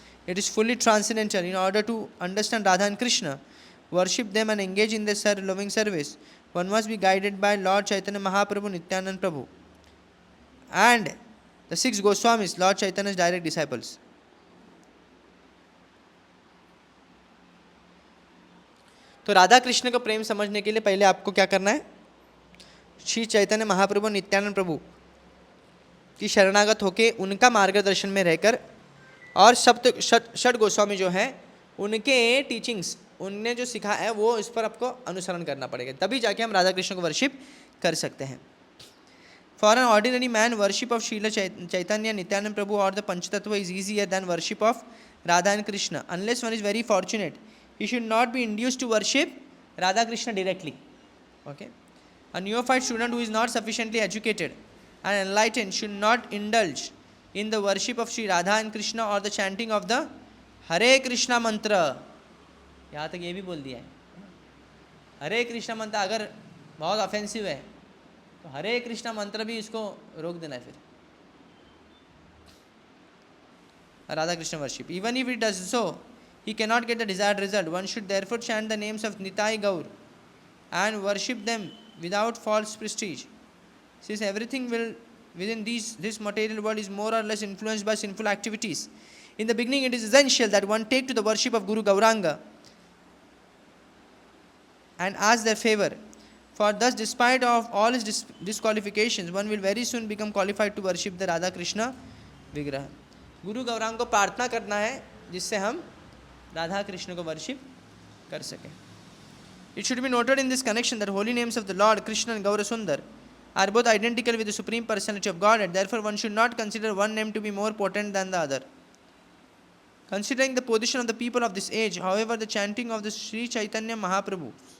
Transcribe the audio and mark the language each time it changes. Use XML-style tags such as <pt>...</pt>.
<en>It is fully transcendental. In order to understand Radha and Krishna, worship them and engage in their loving service, one must be guided by Lord Chaitanya Mahaprabhu, Nityanand Prabhu and the 6 Goswamis, Lord Chaitanya's direct disciples.</en> <hi>तो राधा कृष्ण का प्रेम समझने के लिए पहले आपको क्या करना है? श्री चैतन्य महाप्रभु नित्यानंद प्रभु की शरणागत होके उनका मार्गदर्शन में रहकर और षट गोस्वामी जो हैं उनके टीचिंग्स, उनने जो सिखा है वो इस पर आपको अनुसरण करना पड़ेगा, तभी जाके हम राधा कृष्ण को वर्शिप कर सकते हैं.</hi> <en>For an ordinary man worship of Srila Chaitanya Nityananda Prabhu और the Panchatattva is easier than worship of Radha and Krishna. Unless one is very fortunate, he should not be induced to worship Radha Krishna directly. Okay, a neophyte student who is not sufficiently educated and enlightened should not indulge in the worship of Sri Radha and Krishna or the chanting of the Hare Krishna mantra.</en> <hi>यहाँ तक ये भी बोल दिया है, हरे कृष्णा मंत्र अगर बहुत ऑफेंसिव है तो हरे कृष्णा मंत्र भी इसको रोक देना है.</hi> <en>फिर Radha Krishna worship, even if it does so, he cannot get the desired result. One should therefore chant the names of Nitai Gaur and worship them without false prestige. Since everything within this material world is more or less influenced by sinful activities, in the beginning it is essential that one take to the worship of Guru Gauranga and ask their favor. For thus, despite of all his disqualifications, one will very soon become qualified to worship the Radha Krishna Vigraha.</en> <hi>Guru Gauranga को प्रार्थना करना है जिससे हम राधा कृष्ण को worship कर सकें.</hi> <en>It should be noted in this connection that holy names of the Lord Krishna and Gaura Sundar are both identical with the Supreme Personality of Godhead. Therefore, one should not consider one name to be more potent than the other. Considering the position of the people of this age, however, the chanting of the Sri Chaitanya Mahaprabhu</en>